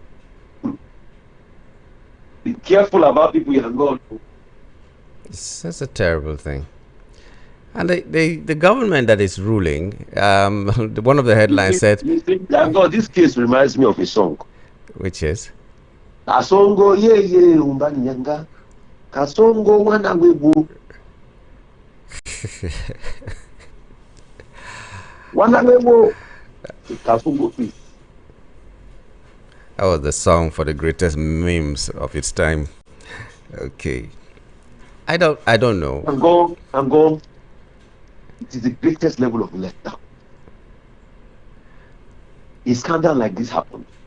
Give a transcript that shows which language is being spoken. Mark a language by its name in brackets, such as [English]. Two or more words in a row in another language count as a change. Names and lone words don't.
[English] Be careful about people you have gone to. That's a terrible thing. And the government that is ruling, one of the headlines said, God, this case reminds me of a song. Which is? [Swahili] Kasongo ye umbanyanga. Kasongo wana webu. Wana webu. [English] Kasongo please. That was the song for the greatest memes of its time. Okay. I don't know. I'm gone. It is the greatest level of letdown. A scandal like this happened.